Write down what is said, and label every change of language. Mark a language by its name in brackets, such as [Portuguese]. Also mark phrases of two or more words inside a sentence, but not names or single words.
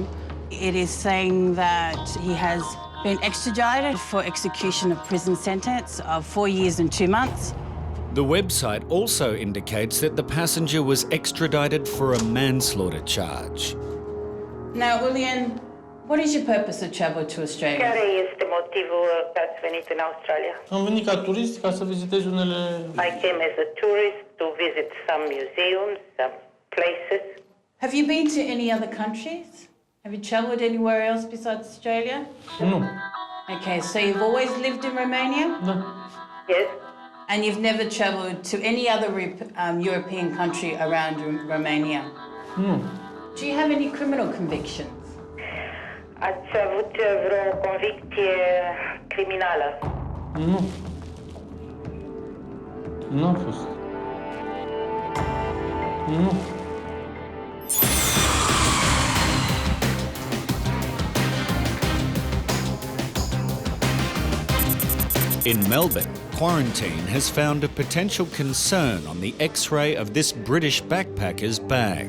[English] It is saying that he has been extradited for execution of prison sentence of 4 years and 2 months. The website also indicates that the passenger was extradited for a manslaughter charge. Now, Julian, what is your purpose of travel to Australia? [Romanian] Care este motivul că ați venit în Australia? Am venit ca turist ca să vizitez unele... [English] I came as a tourist to visit some museums, some places. Have you been to any other countries? Have you travelled anywhere else besides Australia? No. Okay, so you've always lived in Romania? No. Yes. And you've never travelled to any other European country around Romania? No. Do you have any criminal convictions? [Romanian] Ați avut vreo convicție criminală? Nu. Nu am fost. Nu. [English] In Melbourne, quarantine has found a potential concern on the X-ray of this British backpacker's bag.